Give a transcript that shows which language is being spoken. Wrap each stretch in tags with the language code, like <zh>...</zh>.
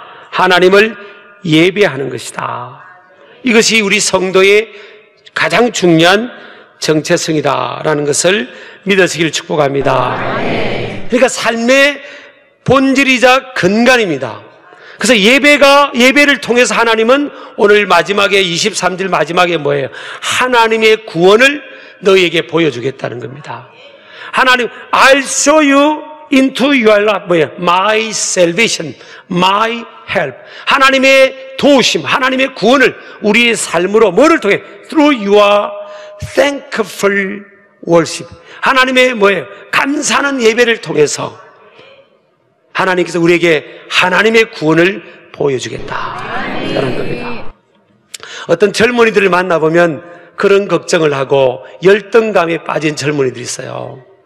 <ko>하나님을 예배하는 것이다. 이것이 우리 성도의 가장 중요한 정체성이다라는 것을 믿으시길 축복합니다. 그러니까 삶의 본질이자 근간입니다. 그래서 예배를 통해서 하나님은 오늘 마지막에 23절 마지막에 뭐예요? 하나님의 구원을 너희에게 보여주겠다는 겁니다.</ko> <en>하나님, I'll show you into your life,</en> <ko>뭐예요?</ko> <en>My salvation, my help.</en> <ko>하나님의 도우심, 하나님의 구원을 우리의 삶으로 뭐를 통해?</ko> <en>Through your thankful worship.</en> <ko>하나님의 뭐예요? 감사하는 예배를 통해서 하나님께서 우리에게 하나님의 구원을 보여주겠다라는 겁니다. 어떤 젊은이들을 만나보면 그런 걱정을 하고 열등감에 빠진 젊은이들이 있어요.</ko>